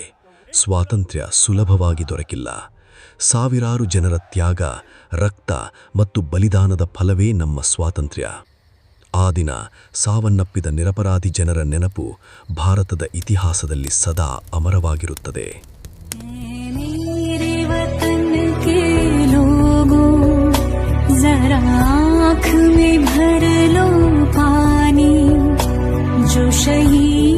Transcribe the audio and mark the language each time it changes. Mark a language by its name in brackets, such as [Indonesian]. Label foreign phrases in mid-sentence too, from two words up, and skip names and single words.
[Kannada] ಸ್ವಾತಂತ್ರ್ಯ ಸುಲಭವಾಗಿ ದೊರಕಿಲ್ಲ. ಸಾವಿರಾರು ಜನರ ತ್ಯಾಗ, ರಕ್ತ ಮತ್ತು ಬಲಿದಾನದ ಫಲವೇ ನಮ್ಮ ಸ್ವಾತಂತ್ರ್ಯ. ಆ ದಿನ ಸಾವನ್ನಪ್ಪಿದ ನಿರಪರಾಧಿ ಜನರ ನೆನಪು ಭಾರತದ ಇತಿಹಾಸದಲ್ಲಿ ಸದಾ ಅಮರವಾಗಿರುತ್ತದೆ. [Hindi] जरा आँख में भर लो पानी, जो शहीद